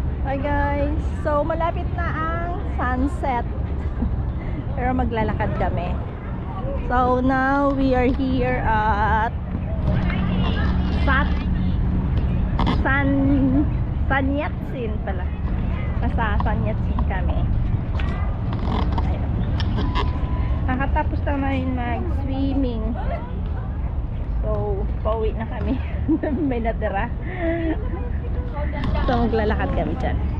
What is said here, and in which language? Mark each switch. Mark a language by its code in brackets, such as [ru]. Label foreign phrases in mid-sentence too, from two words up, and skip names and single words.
[tl] Hi guys, so malapit na ang sunset pero maglalakad kami. [en] So now we are here at San Yat-sen pala. [tl] Nasa San Yat-sen kami. Ayun. Nakatapos naman mag-swimming. So pauwi na kami. May natira. So maglalakad kami dyan.